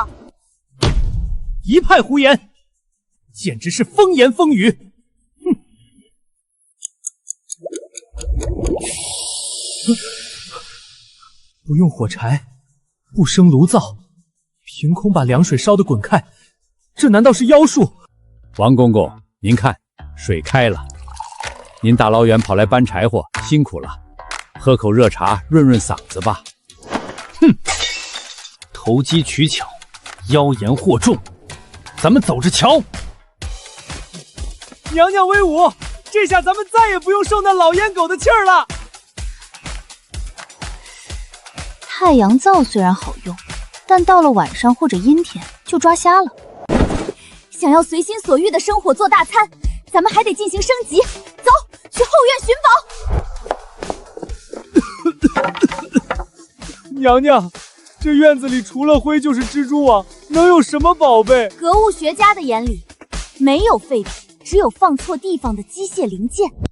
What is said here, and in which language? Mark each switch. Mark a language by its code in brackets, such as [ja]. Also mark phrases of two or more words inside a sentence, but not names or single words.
[zh] 一派胡言，簡直是風言風語。哼！不用火柴，不生爐灶，憑空把涼水燒得滾開，這難道是妖術？王公公，您看，水開了。您大老遠跑來搬柴火，辛苦了。喝口熱茶潤潤嗓子吧。哼，投機取巧，妖言惑眾，咱們走着瞧。娘娘威武，這下咱們再也不用受那老煙狗的氣兒了。太陽灶雖然好用，但到了晚上或者陰天就抓瞎了。想要隨心所欲的生火做大餐，咱們還得進行升級。走，去後院尋寶。娘娘，這院子裡除了灰就是蜘蛛網，能有什麼寶貝？格物學家的眼裡，沒有廢品，只有放錯地方的機械零件。